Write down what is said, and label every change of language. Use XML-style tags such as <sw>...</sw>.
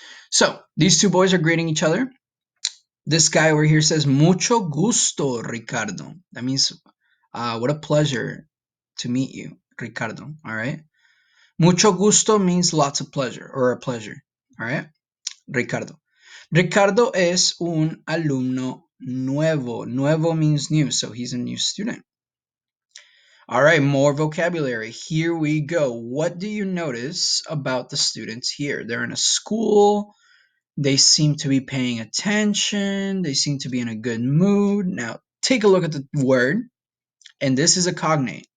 <en>So these two boys are greeting each other. This guy over here says</en> <es>mucho gusto,</es> <en>Ricardo. That means what a pleasure to meet you, Ricardo. All right.</en> <es>Mucho gusto</es> <en>means lots of pleasure or a pleasure. All right. Ricardo.</en> <es>Ricardo es un alumno nuevo.</es> <en>Nuevo means new, so he's a new student. All right, more vocabulary. Here we go. What do you notice about the students here? They're in a school. They seem to be paying attention. They seem to be in a good mood. Now, take a look at the word, and this is a cognate.</en>